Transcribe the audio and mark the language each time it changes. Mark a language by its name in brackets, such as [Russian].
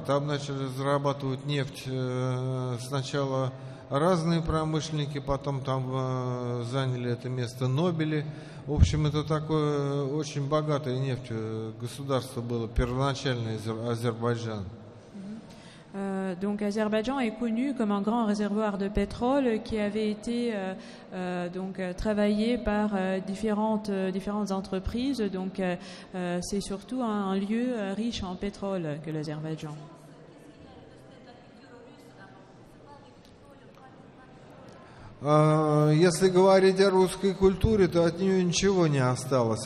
[Russian] Там начали зарабатывать нефть сначала разные промышленники, потом там заняли это место Нобели. В общем, это такое очень богатое нефтью государство было, первоначальное Азербайджан. [French] Donc Azerbaïdjan est connu comme un grand réservoir de pétrole qui avait été travaillé par différentes entreprises. Donc c'est surtout un lieu riche en pétrole que l'Azerbaïdjan. [Russian] Если говорить о русской культуре, то от нее ничего не осталось.